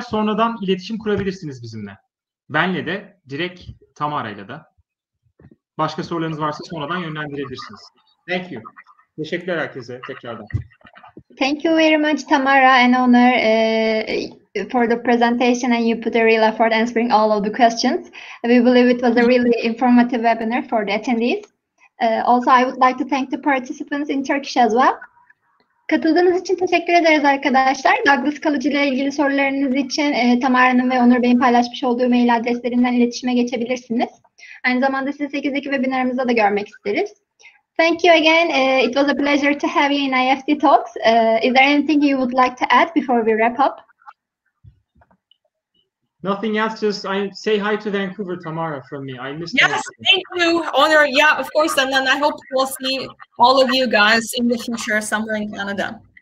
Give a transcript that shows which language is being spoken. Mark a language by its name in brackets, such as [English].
[Turkish] Sonradan iletişim kurabilirsiniz bizimle. Benle de, direkt Tamara'yla da. Başka sorularınız varsa sonradan yönlendirebilirsiniz. [English] Thank you. [Turkish] Teşekkürler herkese tekrardan. [English] Thank you very much, Tamara and Onur, for the presentation, and you put a real effort answering all of the questions. We believe it was a really informative webinar for the attendees. Also, I would like to thank the participants in Turkish as well. [Turkish] Katıldığınız için teşekkür ederiz arkadaşlar. Douglas College ile ilgili sorularınız için Tamara'nın ve Onur Bey'in paylaşmış olduğu mail adreslerinden iletişime geçebilirsiniz. Aynı zamanda sizi 8'deki webinarımızda da görmek isteriz. [English] Thank you again. It was a pleasure to have you in IEFT Talks. Is there anything you would like to add before we wrap up? Nothing else, just I say hi to Vancouver, Tamara, from me. I missed Yes, thank you, Onur. Yeah, of course. And then I hope we'll see all of you guys in the future somewhere in Canada.